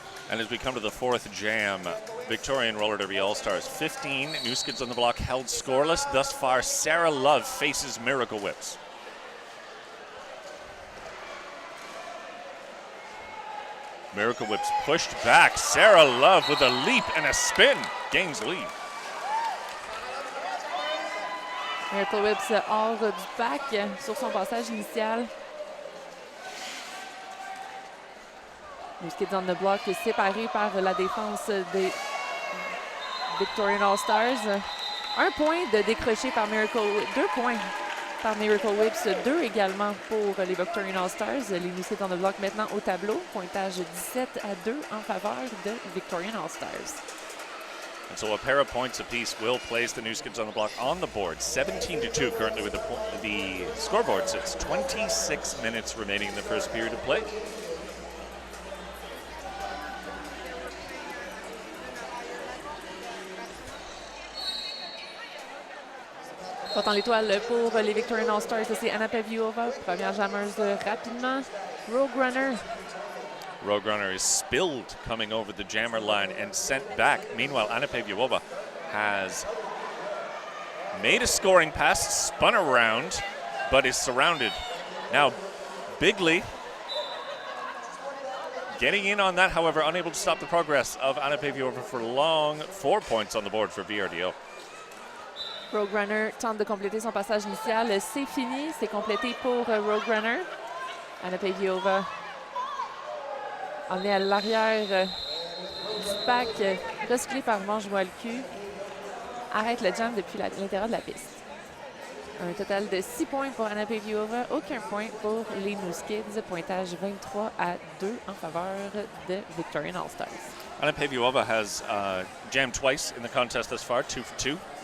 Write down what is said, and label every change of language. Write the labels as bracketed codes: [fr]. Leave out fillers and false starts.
[en] And as we come to the fourth jam, Victorian Roller Derby All-Stars 15, New Skids on the block held scoreless. Thus far, Sarah Love faces Miracle Whips. Miracle Whips pushed back. Sarah Love with a leap and a spin gains lead. [fr] Miracle Whips hors du pack sur son passage initial. New Skids on the block séparé par la défense des Victorian All-Stars. 1 point de décroché par Miracle, 2 points par Miracle Whips, 2 également pour les Victorian All-Stars. Les New Skids on the block maintenant au tableau. Pointage 17-2 en faveur de Victorian All-Stars. [en] And so a pair of points apiece will place the New Skids on the block on the board. 17-2 currently with the scoreboard sits. 26 minutes remaining in the first period of play. [fr] Portant l'étoile pour les Victorian All-Stars, c'est Anna Peviova, première jammeuse rapidement. Rogue Runner. [en] Rogue Runner is spilled coming over the jammer line and sent back. Meanwhile, Anna Peviova has made a scoring pass, spun around, but is surrounded. Now, Bigley getting in on that, however, unable to stop the progress of Anna Peviova for long. 4 points on the board for VRDO. [fr] Rogue Runner tente de compléter son passage initial. C'est fini, c'est complété pour Rogue Runner. Anna Peviova emmenée à l'arrière du pack, recyclé par Manche Voile Cul. Arrête le jam depuis l'intérieur de la piste. Un total de 6 points pour Anna Peviova, aucun point pour les New Skids. Pointage 23-2 en faveur de Victorian All-Stars. [en] Anna Peviova has jammed twice in the contest thus far, 2 for 2.